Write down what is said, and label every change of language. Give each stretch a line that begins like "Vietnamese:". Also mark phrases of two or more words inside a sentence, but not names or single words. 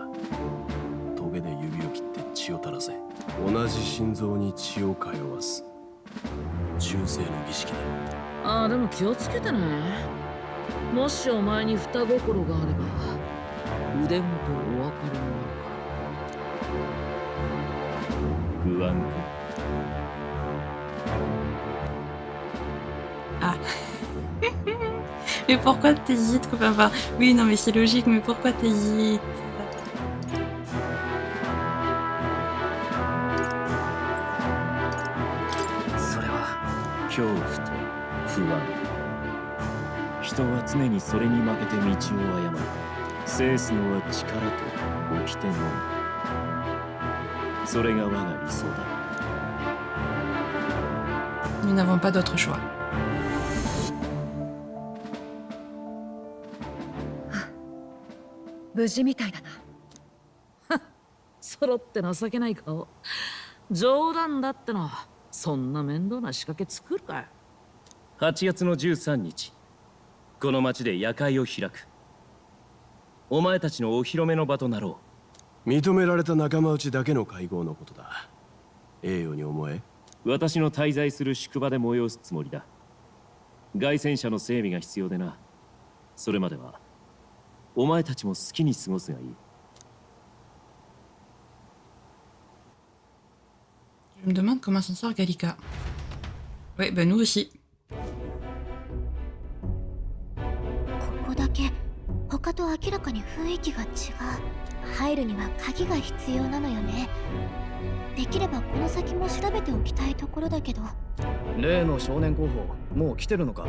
Japanese: トゲで指を切って血を垂らせ。同じ心臓に血を通わす中世の儀式だ。ああ、でも気をつけてね。もしお前に双心があれば腕元お分かりになるから。不安か。 Ah.
French: Mais pourquoi t'hésites? Enfin, oui, non, mais c'est logique, mais pourquoi t'hésites?
Japanese: それは恐怖と不安。人は常にそれに負けて道を誤る。制すのは力と掟のみ。それが我が理想だ。
French: Nous n'avons pas d'autre choix.
Japanese: 無事みたいだな。揃って情けない顔。冗談だっての。そんな面倒な仕掛け作るかよ。 8月の13日、この町で夜会を開く。お前たちのお披露目の場となろう。認められた仲間内だけの会合のことだ。栄誉に思え。私の滞在する宿場で催すつもりだ。凱旋者の整備が必要でな。それまではお前たちも好きに過ごすがいい。
French: Je me demande comment s'en sort Gallica. Ouais, bah nous aussi.
Japanese: ここだけ他と明らかに雰囲気が違う。入るには鍵が必要なのよね。できればこの先も調べておきたいところだけど。例の少年候補もう来てるのか？